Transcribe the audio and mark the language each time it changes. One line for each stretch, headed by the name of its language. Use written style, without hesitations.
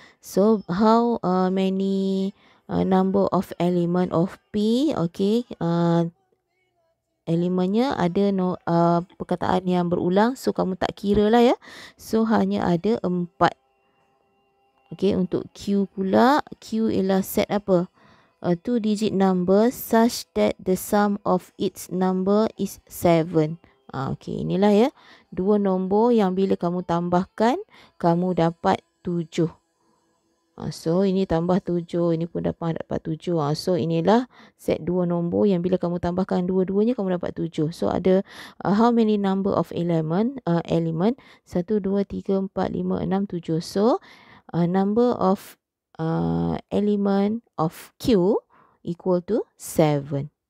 English: So how many number of element of P? Okay.
Malay: Elemennya ada perkataan yang berulang. So, kamu tak kira lah ya. So, hanya ada 4. Okay, untuk Q pula. Q ialah set apa?
English: a two-digit number such that the sum of its number is 7.
Malay: Okey, inilah ya. Dua nombor yang bila kamu tambahkan, kamu dapat 7. So, ini tambah 7. Ini pun dapat 7. So, inilah set dua nombor yang bila kamu tambahkan dua-duanya, kamu dapat 7.
English: So, ada how many number of element? 1, 2, 3, 4, 5, 6, 7. So, number of element of Q equal to 7.